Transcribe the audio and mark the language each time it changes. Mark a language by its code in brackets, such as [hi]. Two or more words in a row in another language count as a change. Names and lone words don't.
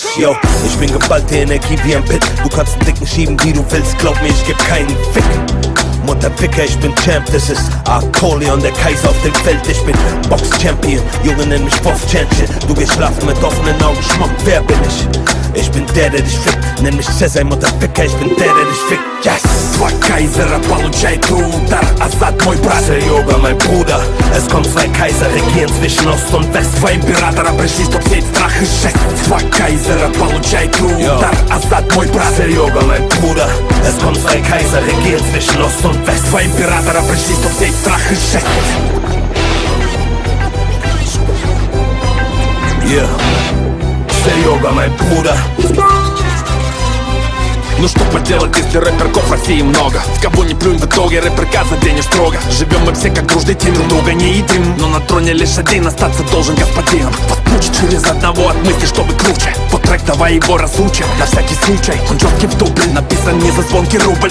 [de] Yo, ich bin geballte Energie wie ein Pit. Du kannst einen Dicken schieben, wie du willst, glaub mir, ich geb keinen Fick. Mutterficker, ich bin Champ, das ist Apollyon, der Kaiser auf dem Feld. Ich bin Box-Champion, Junge, nenn mich Boss-Champion. Du gehst schlafen mit offenen Augen, Schmuck, wer bin ich? Ich bin der dich fickt, nenn mich Cäsar, Mutterficker, ich bin der dich fickt. Yes! [ru] Два Кайзера получает удар. Assad мой брат. [de] Serjoga, mein Bruder. Es kommen zwei Kaiser, regieren zwischen Ost und West. [ru] Два императора пришли, чтоб сеять страх и жесть. Два Кайзера получает удар. Assad мой брат. [de] Serjoga, mein Bruder. Es kommen zwei Kaiser, regieren zwischen Ost und West. [ru] Два императора пришли, чтоб сеять страх и жесть. Yeah. [de] Serjoga, mein Bruder. [ru] Ну что поделать, если рэперков в России много? В кого не плюнь, в итоге рэперка заденешь строго. Живем мы все как дружный тим, друг друга не едим. Но на троне лишь один остаться должен господином. Вас мучить через одного от мысли, чтобы круче. Вот трек, давай его разучим, на всякий случай. Он жёсткий в дубле, написан не за звонкий рубль.